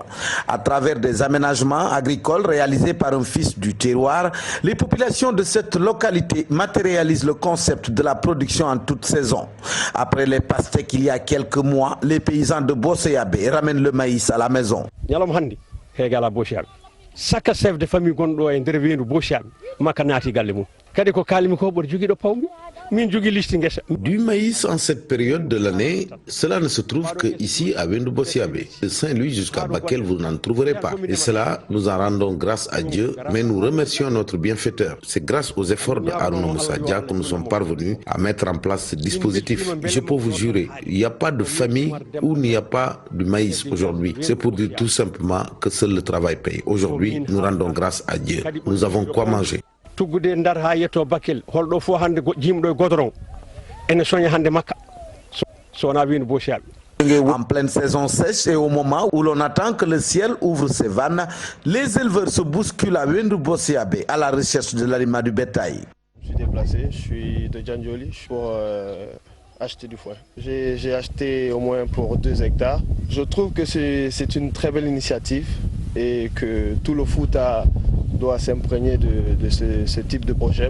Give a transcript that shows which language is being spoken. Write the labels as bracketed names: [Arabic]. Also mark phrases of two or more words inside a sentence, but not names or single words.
[French] À travers des aménagements agricoles réalisés par un fils du terroir, les populations de cette localité matérialisent le concept de la production en toute saison. Après les pastèques il y a quelques mois, les paysans de Bossiabé ramènent le maïs à la maison. Chaque chef de famille [Fula] gonɗo e nder Weendu Bossiaɓe makka naati galle mum kadi ko kalimi ko ɓoɗo joguiɗo pawmi min jogui listi guesa. [French] Du maïs en cette période de l'année, cela ne se trouve que ici à Wendou Bossiabé. De Saint-Louis jusqu'à Bakel, vous n'en trouverez pas. Et cela, nous en rendons grâce à Dieu, mais nous remercions notre bienfaiteur. C'est grâce aux efforts de Harouna Moussa Dia que nous sommes parvenus à mettre en place ce dispositif. Je peux vous jurer, il n'y a pas de famille où il n'y a pas de maïs aujourd'hui. C'est pour dire tout simplement que seul le travail paye. Aujourd'hui, nous rendons grâce à Dieu. Nous avons quoi manger. [Fula] Tuggude ndar ha yetto Bakel holɗo fo hande jimɗo e goudron ene soña hande makka so wona Wendou Bossiaɓe. [French] En pleine saison sèche et au moment où l'on attend que le ciel ouvre ses vannes, les éleveurs se bousculent à Wendou Bossiabé à la recherche de l'aliment du bétail. Je suis déplacé, je suis de Djandjoli pour acheter du foin. J'ai acheté au moins pour 2 hectares. Je trouve que c'est une très belle initiative et que tout le Fouta doit s'imprégner de ce type de projet.